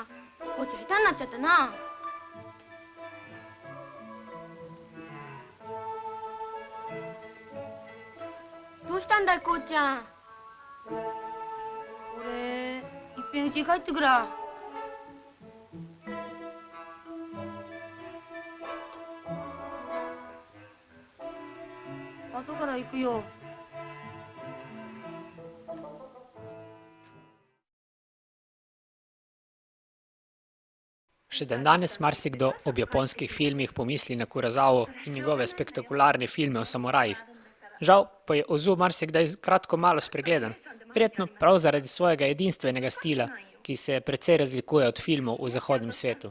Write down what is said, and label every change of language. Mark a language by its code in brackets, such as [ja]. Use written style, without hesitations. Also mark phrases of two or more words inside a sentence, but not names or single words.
[ja] こうちゃん下手になっちゃったな。どうしたんだいこうちゃん。俺いっぺん家に帰ってくら。後から行くよ。 [sl] Še dandanes marsikdo ob japonskih filmih pomisli na Kurosawo in njegove spektakularne filme o samurajih. Žal pa je Ozu marsikdaj kratko malo spregledan, verjetno prav zaradi svojega edinstvenega stila, ki se precej razlikuje od filmov v zahodnem svetu.